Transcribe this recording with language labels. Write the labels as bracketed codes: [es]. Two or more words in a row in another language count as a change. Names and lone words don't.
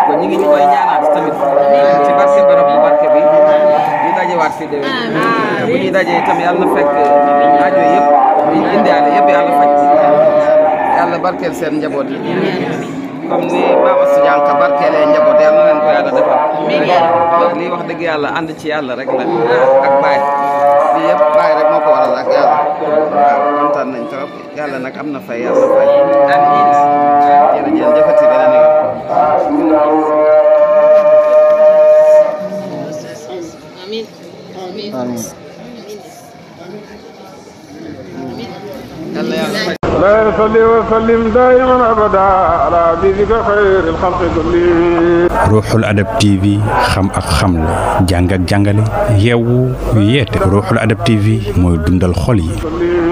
[wo] ko ñu ngi ñu koy ñaanaat tamit ci barke barab bu barke bi ñu dajewaat fi déwén bu ñuy dajee itam yàlla na fekk aajo yëpp ñu indiwaale yëpp yàlla faj yàlla barkeel seen njaboot yi comme ni Maam Assou Diankha barkeelee njaboot yàlla na leen ko yàlla defal lii wax dëgg yàlla ànd ci yàlla rek la ak baay lii yëpp baay rek moo ko waral ak yàlla waaw kontaan nañ trop yàlla nag am na fay yàlla fay jërëjëf jëfati beneen yoon amiin amiin [ar] لا يصلي وسلم دائما ابدا على حبيبك خير الخلق كلهم. [wo] Ruuxul Adab TV xam ak xam la jàng ak jàngale yeewu yeete Ruuxul Adab TV mooy dundal xol yi.